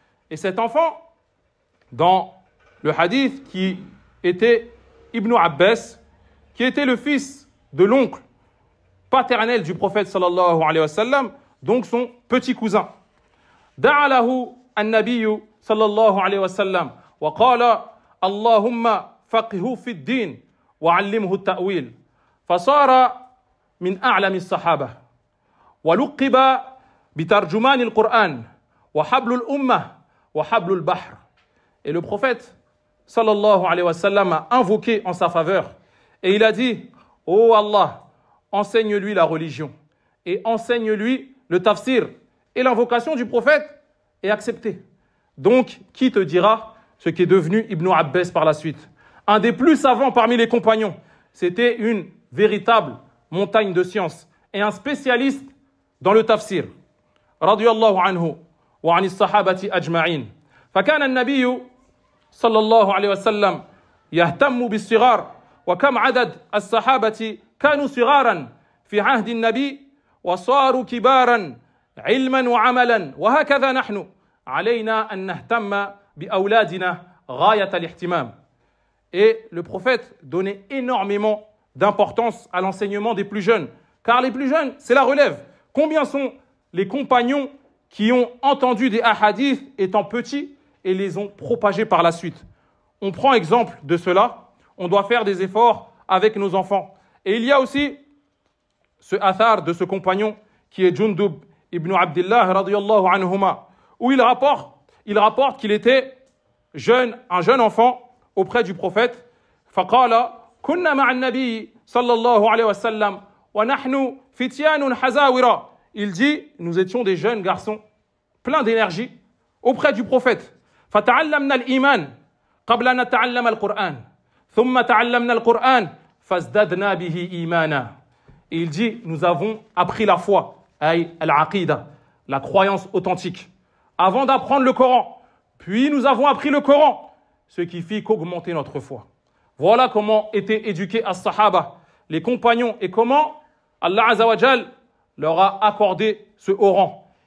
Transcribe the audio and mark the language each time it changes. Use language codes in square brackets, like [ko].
[fr] Et cet enfant, dans le hadith, qui était Ibn Abbas, qui était le fils de l'oncle paternel du prophète sallallahu alayhi wa sallam, donc son petit cousin. [ar] دعا له النبي صلى الله عليه وسلم وقال اللهم فقهه في الدين وعلمه التأويل فصار من أعلم الصحابة ولقب بترجمان القرآن وحبل الأمة وحبل البحر. [fr] Et le prophète sallallahu alayhi wa sallam a invoqué en sa faveur et il a dit: oh Allah, enseigne-lui la religion et enseigne-lui le tafsir. Et l'invocation du prophète est acceptée. Donc, qui te dira ce qui est devenu Ibn Abbas par la suite. Un des plus savants parmi les compagnons. C'était une véritable montagne de science et un spécialiste dans le tafsir. [ar] Radiyallahu anhu wa anis sahabati ajma'in. فكان النبي صلى الله عليه وسلم يهتم بالصغار وكم عدد الصحابة كانوا صغارا في عهد النبي وصاروا كبارا علما وعملا وهكذا نحن علينا أن نهتم بأولادنا غاية الاهتمام. [fr] Et le prophète donnait énormément d'importance à l'enseignement des plus jeunes. Car les plus jeunes, c'est la relève. Combien sont les compagnons qui ont entendu des hadiths étant petits et les ont propagés par la suite? On prend exemple de cela. On doit faire des efforts avec nos enfants. Et il y a aussi ce athar de ce compagnon qui est Jundub ibn Abdullah radiyallahu anhuma, où il rapporte qu'il était jeune, un jeune enfant auprès du prophète. [ar] فقال كنا مع النبي صلى الله عليه وسلم ونحن فتيان حزاورا. [fr] Il dit, nous étions des jeunes garçons pleins d'énergie auprès du prophète. [ar] فتعلمنا الإيمان قبل أن نتعلم القرآن ثم تعلمنا القرآن فازددنا به إيمانا. [fr] Il dit, nous avons appris la foi, al-aqida, la croyance authentique, avant d'apprendre le Coran. Puis nous avons appris le Coran, ce qui fit qu'augmenter notre foi. Voilà comment étaient éduqués as-sahaba, les compagnons, et comment Allah Azza wa Jal leur a accordé ce haut rang.